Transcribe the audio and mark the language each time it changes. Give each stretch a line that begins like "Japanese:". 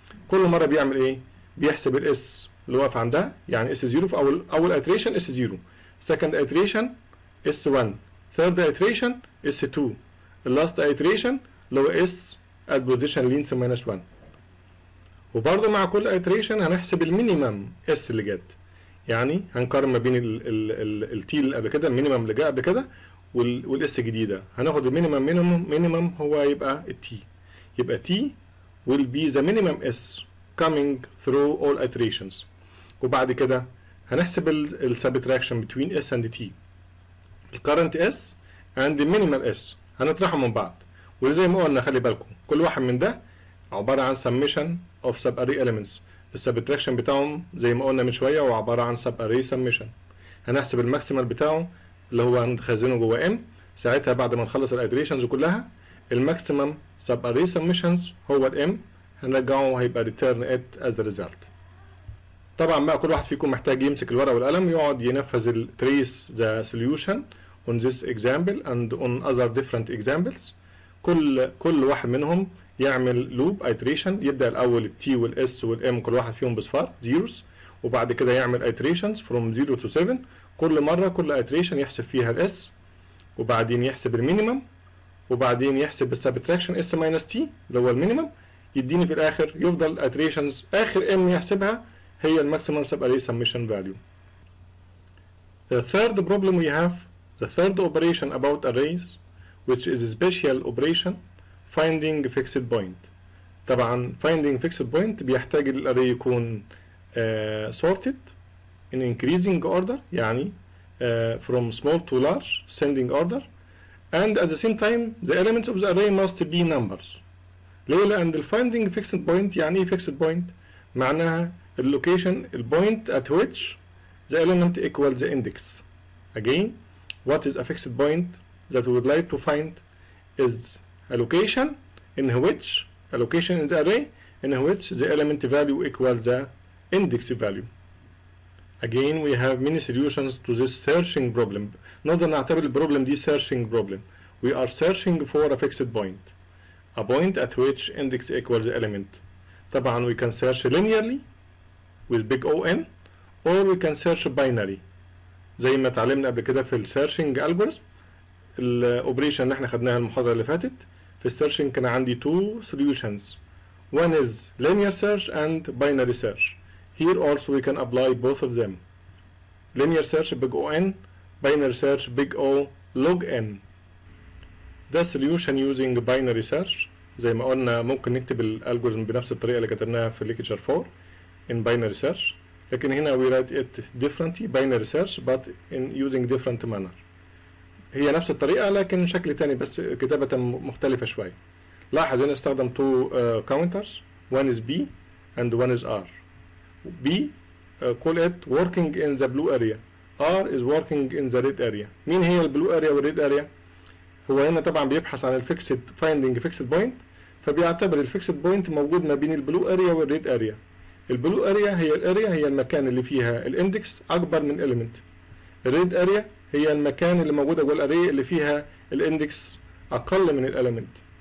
Arabic: كل مره بيعمل ايه؟ بيحسب الاس اللي واقف عندها يعني اس 0 في اول iteration اس 0 second iteration اس 1 third iteration اس 2 last iteration اللي هو اس at position length minus 1. وبرضه مع كل iteration هنحسب المينيمم اس اللي جت. يعني هنقارن ما بين التي اللي قبل كده المينيمم اللي جه قبل كده والاس الجديده. هناخد المينيمم هو يبقى التي. يبقى تي
English: will be the minimum s coming through all iterations.
Arabic: وبعد كده هنحسب السبتراكشن
English: between s and t. الكرنت s and the minimal s
Arabic: هنطرحهم من بعض. وزي ما قلنا خلي بالكم كل واحد من ده عباره عن
English: summation of sub array elements.
Arabic: السبتراكشن بتاعهم زي ما قلنا من شويه هو عباره عن
English: sub array summation.
Arabic: هنحسب الماكسيمال بتاعه اللي هو هنخزنه جوه ام. ساعتها بعد ما نخلص الايتريشنز كلها الماكسيمم sub array summations هو الام هنرجعه هيبقى
English: return it as the result.
Arabic: طبعا بقى كل واحد فيكم محتاج يمسك الورقه والقلم يقعد ينفذ
English: trace the solution on this example and on other different examples.
Arabic: كل واحد منهم يعمل لوب ايتريشن. يبدا الاول التي والاس والام كل واحد فيهم بصفار زيروز وبعد كده يعمل ايتريشنز
English: from 0 to 7.
Arabic: كل مره كل ايتريشن يحسب فيها الاس وبعدين يحسب المينيمم وبعدين يحسب السبتراكشن اس ماينس تي اللي هو المينيمم، يديني في الاخر يفضل iterations اخر ام يحسبها هي الماكسيمال سب اري سميشن فاليو.
English: The third problem we have, the third operation about arrays, which is a special operation, finding fixed point. طبعا finding fixed point
Arabic: بيحتاج الاري يكون
English: sorted in increasing order، يعني from small to large ascending order, and at the same time the elements of the array must be numbers.
Arabic: ليه؟ لأن ال
English: finding fixed point
Arabic: يعني ايه
English: fixed point؟ معناها ال location ال point at which the element equals the index. Again, what is a fixed point that we would like to find is a location in which a location in the array in which the element value equals the index value. Again, we have many solutions to this searching problem.
Arabic: نقدر نعتبر البروبلم دي searching problem.
English: We are searching for a fixed point, a point at which index equals the element. طبعا we can search linearly with big O-N, or we can search binary.
Arabic: زي ما اتعلمنا قبل كده في السيرشنج algorithm، الاوبريشن اللي احنا خدناها المحاضرة اللي فاتت. في السيرشنج كان عندي two solutions.
English: One is linear search and binary search. Here also we can apply both of them. Linear search big O-N, binary search big O log N. ده solution using binary search.
Arabic: زي ما قلنا ممكن نكتب الالجوريزم بنفس الطريقة اللي كتبناها في lecture 4
English: in binary search.
Arabic: لكن هنا
English: we write it differently binary search but in using different manner.
Arabic: هي نفس الطريقة لكن شكل تاني بس كتابة مختلفة شوية. لاحظ هنا استخدم two counters.
English: One is B and one is R. B call it working in the blue area. R is working in the red area.
Arabic: مين هي البلو area والريد اريا؟ هو هنا طبعا بيبحث عن الفيكسد finding fixed point، فبيعتبر الفيكسد بوينت موجود ما بين البلو اريا والريد اريا. البلو اريا هي الاريا هي المكان اللي فيها الاندكس اكبر من اليمنت. الريد اريا هي المكان اللي موجوده جوه الاري اللي فيها الاندكس اقل من الاليمنت.